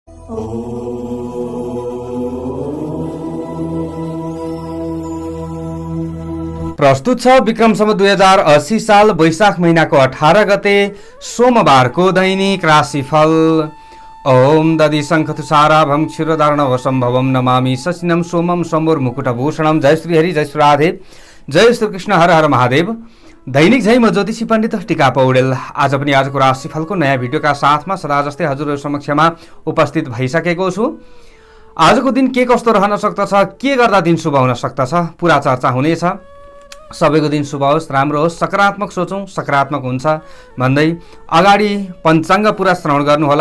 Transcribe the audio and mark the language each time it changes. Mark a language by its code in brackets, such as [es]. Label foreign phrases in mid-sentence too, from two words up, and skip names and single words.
[ne] प्रस्तुत छ विक्रम सम्वत 2080 साल वैशाख महिनाको 18 गते सोमबारको दैनिक राशिफल। [sa] ओम दधि शङ्खतुषाराभं क्षीरोदार्णव सम्भवं नमामि शशिनं सोमं सम्भोर मुकुटभूषणं। [ne] जय श्री हरि, जय श्री राधे, जय श्री कृष्ण, हर हर महादेव। दैनिक झै म ज्योतिषी पण्डित टिका पौडेल आज पनि आजको राशिफलको नयाँ भिडियोका साथमा सदा जस्तै हजुरहरु समक्षमा उपस्थित भइसकेको छु। आजको दिन के कस्तो रहन सक्दछ, के गर्दा दिन शुभ हुन सक्दछ, पूरा चर्चा हुनेछ। सबैको दिन शुभ होस्, राम्रो होस्, सकारात्मक सोचौँ, सकारात्मक हुन्छ भन्दै अगाडि पञ्चाङ्ग पुरा श्रवण गर्नुहोला।